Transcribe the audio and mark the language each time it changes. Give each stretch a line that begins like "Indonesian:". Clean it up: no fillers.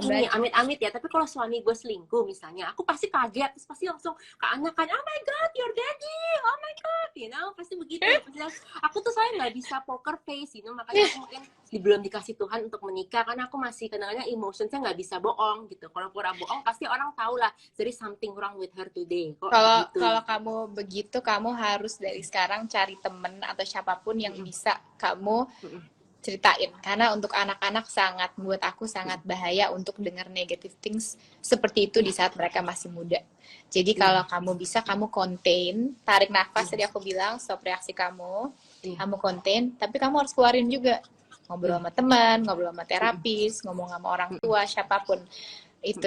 Indonesian: belajar. Amit-amit ya, tapi kalau suami gue selingkuh misalnya, aku pasti kaget, terus pasti langsung ke anak kan,
English: oh my god, your daddy, oh my god, you know,
Indonesian: pasti begitu. Aku tuh saya nggak bisa poker face,
English: you know,
Indonesian: makanya aku mungkin belum dikasih Tuhan untuk menikah, karena aku masih kadang-kadang emotionsnya nggak bisa bohong gitu. Kalau pura bohong, pasti orang tahu lah,
English: there is something wrong with her today.
Indonesian: Kalau kamu begitu, kamu harus dari sekarang cari temen atau siapapun yang bisa kamu ceritain, karena untuk anak-anak buat aku sangat bahaya untuk dengar negative things seperti itu di saat mereka masih muda. Jadi kalau kamu bisa, kamu contain, tarik nafas, tadi aku bilang stop reaksi kamu contain, tapi kamu harus keluarin juga, ngobrol sama teman, ngobrol sama terapis, ngomong sama orang tua, siapapun itu.